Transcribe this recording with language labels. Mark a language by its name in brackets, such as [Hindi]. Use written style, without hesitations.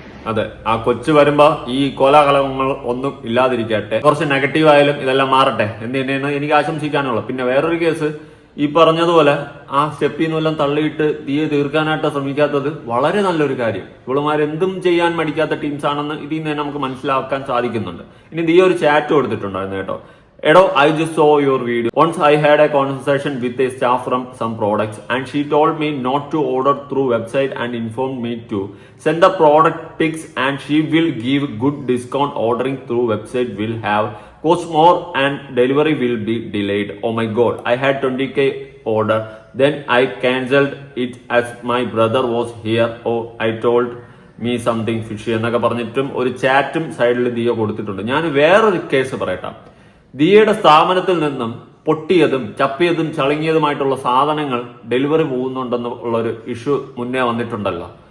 [Malayalam] അതെ, ആ കൊച്ചു വരുമ്പോ ഈ കോലാഹലങ്ങൾ ഒന്നും ഇല്ലാതിരിക്കട്ടെ, കുറച്ച് നെഗറ്റീവ് ആയാലും ഇതെല്ലാം മാറട്ടെ എന്ന് തന്നെയാണ് എനിക്ക് ആശംസിക്കാനുള്ളൂ. പിന്നെ വേറൊരു കേസ്, ഈ പറഞ്ഞതുപോലെ ആ സ്റ്റെപ്പിൽ നിന്നെല്ലാം തള്ളിയിട്ട് ദിയെ തീർക്കാനായിട്ട് ശ്രമിക്കാത്തത് വളരെ നല്ലൊരു കാര്യം. ഇവളുമാരെന്തും ചെയ്യാൻ മടിക്കാത്ത ടീംസ് ആണെന്ന് ഇതിൽ നിന്ന് തന്നെ നമുക്ക് മനസ്സിലാക്കാൻ സാധിക്കുന്നുണ്ട്. ഇനി ദിയ ഒരു ചാറ്റ് കൊടുത്തിട്ടുണ്ടായിരുന്നു കേട്ടോ. [English] Edo, I just saw your video. Once I had a conversation with a staff from some products and she told me not to order through website and informed me to send the product pics and she will give good discount. Ordering through website will have cost more and delivery will be delayed. Oh my god, I had 20k order. Then I cancelled it as my brother was here. Oh, I told me something fishy [Malayalam] എന്നൊക്കെ പറഞ്ഞിട്ടും ഒരു ചാറ്റും സൈഡിൽ ദിയ കൊടുത്തിട്ടുണ്ട്. ഞാൻ വേറൊരു case പറയട്ടെ. ദിയയുടെ സ്ഥാപനത്തിൽ നിന്നും പൊട്ടിയതും ചപ്പിയതും ചളുങ്ങിയതുമായിട്ടുള്ള സാധനങ്ങൾ ഡെലിവറി പോകുന്നുണ്ടെന്നുള്ളൊരു ഇഷ്യൂ മുന്നേ വന്നിട്ടുണ്ടല്ലോ.